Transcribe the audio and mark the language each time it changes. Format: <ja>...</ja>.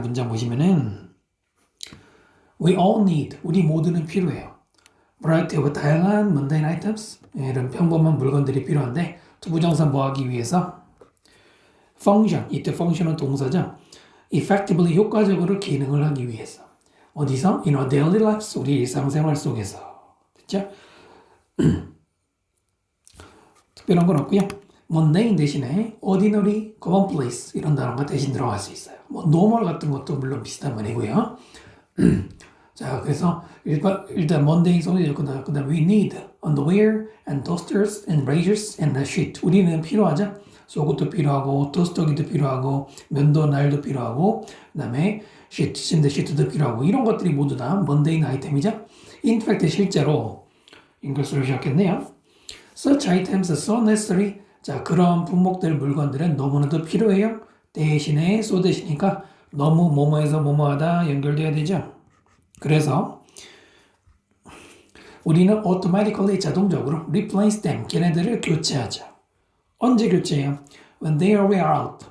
<ko>문장 보시면은</ko> <en>We all need,</en> <ko>우리 모두는 필요해요.</ko> <en>Variety of</en> <ko>다양한</ko> <en>mundane items,</en> <ko>이런 평범한 물건들이 필요한데 투부정사 뭐 하기 위해서? function, 이때 function은 동사죠. effectively, 효과적으로 기능을 하기 위해서. 어디서?</ko> <en>In our daily lives,</en> <ko>우리 일상생활 속에서. 됐죠? 특별한 건 없고요. mundane 대신에 ordinary, commonplace 이런 단어가 대신 들어갈 수 있어요. 뭐 normal 같은 것도 물론 비슷한 말이고요. 자, 그래서 일단</ko> <en>mundane</en> <ko>소리였고 그다음</ko> <en>we need underwear and toasters and razors and a sheet.</en> <ko>우리는 필요하죠. 속옷도 필요하고 토스터기도 필요하고 면도 날도 필요하고 그다음에 시트, 침대 시트도 필요하고 이런 것들이 모두 다 mundane 아이템이죠.</ko> <en>In fact</en> <ko>실제로 인글스로 시작했네요.</ko> <en>Such items are so necessary.</en> <ko>자, 그런 품목들, 물건들은 너무나도 필요해요. 대신에 so 대신이니까 너무 뭐뭐해서 뭐뭐하다 연결돼야 되죠. 그래서 우리는 automatically 자동적으로</ko> <en>replace them,</en> <ko>걔네들을 교체하죠. 언제 교체해요?</ko> <en>When they are wear out.</en>